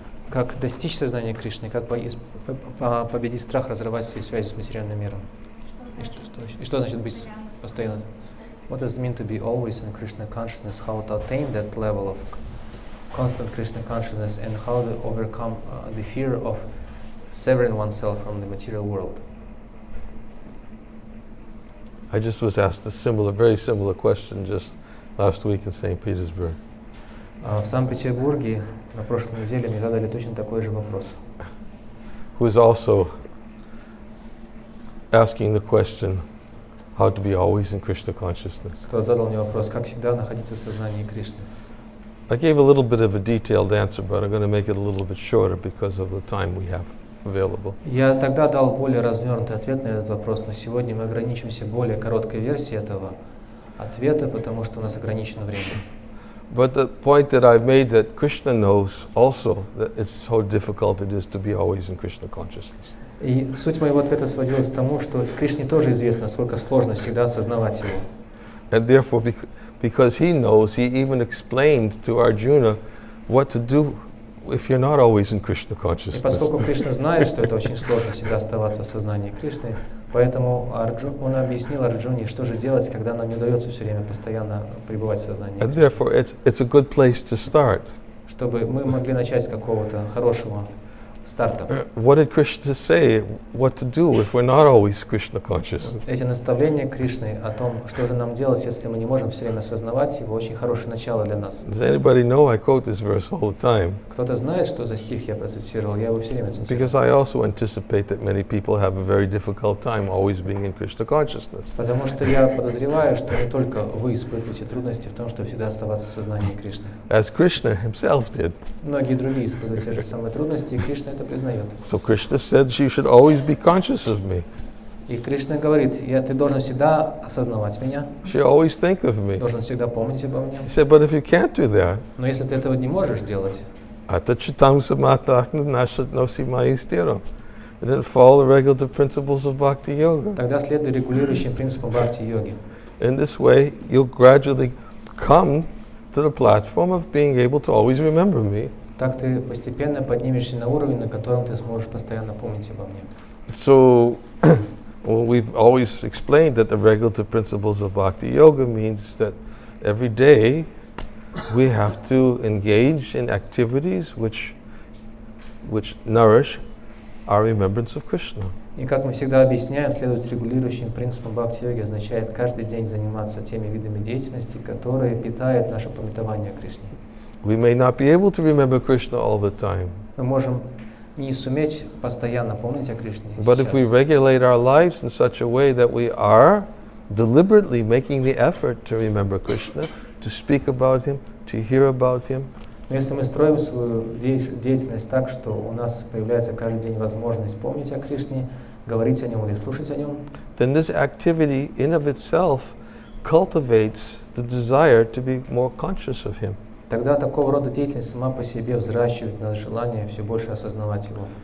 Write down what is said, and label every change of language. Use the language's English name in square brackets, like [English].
[Russian] Как достичь сознания Кришны, как победить страх, разрывать свои связи с материальным миром. И что значит быть постоянно? [English] What does it mean to be always in Krishna consciousness? How to attain that level of constant Krishna consciousness, and how to overcome the fear of severing oneself from the material world? I just was asked a very similar question just last week in St. Petersburg. [Russian] В Санкт-Петербурге на прошлой неделе мне задали точно такой же вопрос. [English] Who is also asking the question, how to be always in Krishna consciousness. [Russian] Кто задал мне вопрос, как всегда находиться в сознании Кришны. [English] I gave a little bit of a detailed answer, but I'm going to make it a little bit shorter because of the time we have available. [Russian] Я тогда дал более развернутый ответ на этот вопрос, но сегодня мы ограничимся более короткой версией этого ответы, потому что у нас ограничено время. [English] But the point that I've made that Krishna knows also that it's so difficult it is to be always in Krishna consciousness. [Russian] И суть моего ответа сводилась к тому, что Кришне тоже известно, насколько сложно всегда осознавать его. [English] And therefore, because he knows, he even explained to Arjuna what to do if you're not always in Krishna [Russian] И [English] consciousness. [Russian] поскольку Кришна знает, что это очень сложно всегда оставаться в сознании Кришны, поэтому он объяснил Арджуне, что же делать, когда нам не удается все время постоянно пребывать в сознании [English] And [Russian] Кришны. [English] therefore, it's a good place to start. [Russian] Чтобы мы могли начать с какого-то хорошего старта. [English] What did Krishna say? What to do if we're not always Krishna conscious? [Russian] Эти наставления Кришны о том, что же нам делать, если мы не можем все время осознавать его, очень хорошее начало для нас. [English] Does anybody know I quote this verse all the time? [Russian] Кто-то знает, что за стих я процитировал, я его все время цитирую. [English] Because I also anticipate that many people have a very difficult time always being in Krishna consciousness. [Russian] Потому что я подозреваю, что не только вы испытываете трудности в том, чтобы всегда оставаться в сознании Кришны. [English] As Krishna himself did. [Russian] Многие другие испытывают те же самые трудности, и Кришна это признает. [English] So Krishna said you should always be conscious of me. [Russian] И Кришна говорит, ты должен всегда осознавать меня, [English] You should always think of me. [Russian] должен всегда помнить обо мне. [English] He said, but if you can't do that, [Russian] Но если ты этого не можешь делать, [Sanskrit] atachitam samatahna nashat nosimaistiram. [English] And then follow the regulative principles of bhakti yoga. [Russian] тогда следуй регулирующим принципам бхакти-йоги. [English] In this way, you'll gradually come to the platform of being able to always remember me. [Russian] Так ты постепенно поднимешься на уровень, на котором ты сможешь постоянно помнить обо мне. [English] So, well, we've always explained that the regulative principles of bhakti yoga means that every day we have to engage in activities which nourish our remembrance of Krishna. [Russian] И как мы всегда объясняем, следовать регулирующим принципам бхакти-йоги означает каждый день заниматься теми видами деятельности, которые питают наше памятование о Кришне. [English] We may not be able to remember Krishna all the time, [Russian] Мы можем не суметь постоянно помнить о Кришне. [English] but if we regulate our lives in such a way that we are deliberately making the effort to remember Krishna, to speak about Him, to hear about Him, [Russian] Но если мы строим свою деятельность так, что у нас появляется каждый день возможность помнить о Кришне, говорить о нем или слушать о нем, [English] then this activity in of itself cultivates the desire to be more conscious of Him. [Russian] тогда такого рода деятельность сама по себе взращивает наше желание все больше осознавать его.